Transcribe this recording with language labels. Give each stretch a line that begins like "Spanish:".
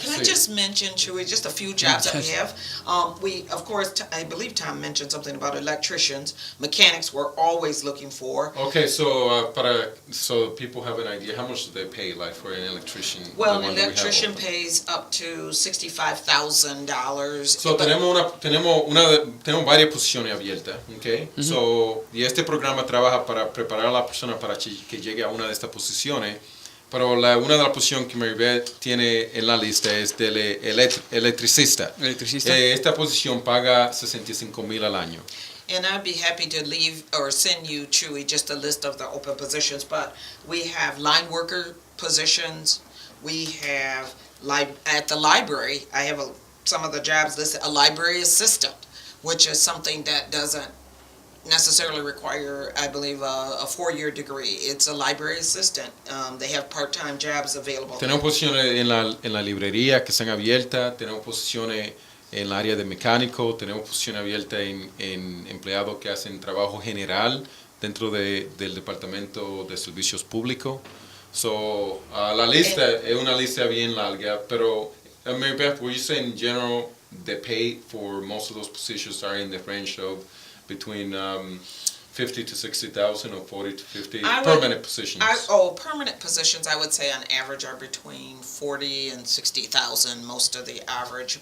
English: Can I just mention, Chuy, just a few jobs that we have? We, of course, I believe Tom mentioned something about electricians. Mechanics we're always looking for. Okay, so people have an idea, how much do they pay, like, for an electrician? Well, an electrician pays up to $65,000.
Spanish: So tenemos varias posiciones abiertas, okay? Y este programa trabaja para preparar a la persona para que llegue a una de estas posiciones, pero una de las posiciones que Beth tiene en la lista es del electricista. Esta posición paga $65,000 al año.
English: And I'd be happy to leave or send you, Chuy, just a list of the open positions, but we have line worker positions, we have, at the library, I have some of the jobs listed, a library assistant, which is something that doesn't necessarily require, I believe, a 4-year degree. It's a library assistant. They have part-time jobs available.
Spanish: Tenemos posiciones en la librería que están abiertas, tenemos posiciones en el área de mecánico, tenemos posiciones abiertas en empleados que hacen trabajo general dentro del Departamento de Servicios Públicos. La lista es una lista bien larga, pero
English: Mary Beth, would you say in general the pay for most of those positions are in the range of between 50 to 60,000 or 40 to 50 permanent positions? Permanent positions, I would say on average are between 40 and 60,000, most of the average.